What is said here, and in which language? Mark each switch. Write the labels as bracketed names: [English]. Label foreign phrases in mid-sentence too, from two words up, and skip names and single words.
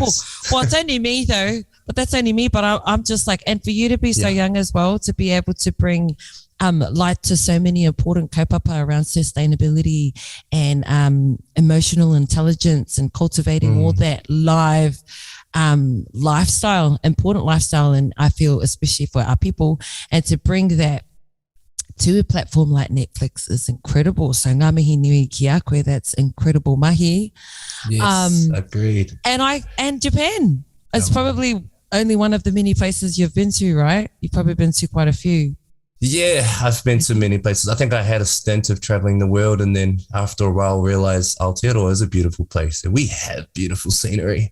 [English] Well, it's only me though, but that's only me. But I'm just like, and for you to be so young as well, to be able to bring light to so many important kaupapa around sustainability and emotional intelligence and cultivating all that live lifestyle, important lifestyle. And I feel especially for our people, and to bring that to a platform like Netflix is incredible. [Māori] So ngā mihi nui ki a koe, [English] that's incredible mahi. Yes, agreed. And Japan is probably only one of the many places you've been to, right? You've probably been to quite a few. Yeah, I've been to many places. I think I had a stint of traveling the world, and then after a while realized Aotearoa is a beautiful place and we have beautiful scenery.